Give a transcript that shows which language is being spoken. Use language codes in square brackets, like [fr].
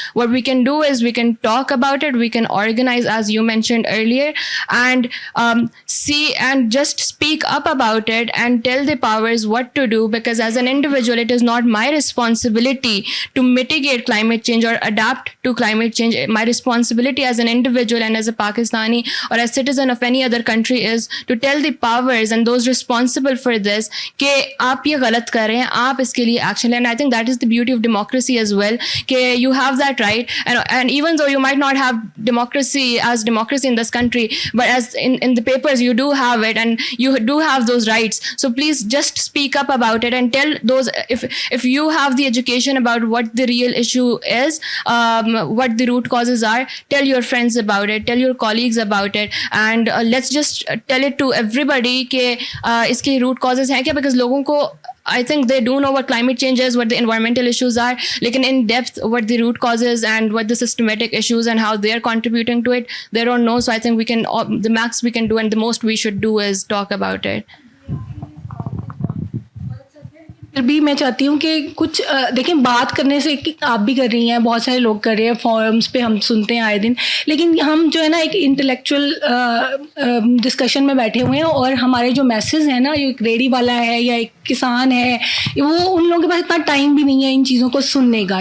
[en] What we can do is we can talk about it, we can organise as you mentioned earlier, and see and just speak up about it and tell the powers what to do, because as an individual it is not my responsibility to mitigate climate change or adapt to climate change. My responsibility as an individual and as a Pakistani or as citizen of any other country is to tell the powers and those responsible for this [ur] کہ آپ یہ غلط کر رہے ہیں, آپ اس کے لیے [en] action. And I think that is the beauty of democracy as well, کہ you have that right, and even though you might not have democracy in this country, but as in the papers you do have it and you do have those rights. So please just speak up about it and tell those, if you have the education about what the real issue is, what the root causes are, tell your friends about it, tell your colleagues about it, and let's just tell it to everybody [ur] کہ اس کے root causes ہیں کیا, [en] because [ur] لوگوں کو [en] I think they do know what climate change is, what the environmental issues are, lekin in depth what the root causes and what the systematic issues and how they are contributing to it, they don't know. So I think we can, the max we can do and the most we should do is talk about it. [ur] پھر بھی میں چاہتی ہوں کہ کچھ دیکھیں بات کرنے سے آپ بھی کر رہی ہیں, بہت سارے لوگ کر رہے ہیں, فورمس پہ ہم سنتے ہیں آئے دن, لیکن ہم جو ہے نا ایک انٹلیکچوئل ڈسکشن میں بیٹھے ہوئے ہیں, اور ہمارے جو میسز ہیں نا, ایک ریڈی والا ہے یا ایک کسان ہے, وہ ان لوگوں کے پاس اتنا ٹائم بھی نہیں ہے ان چیزوں کو سننے کا.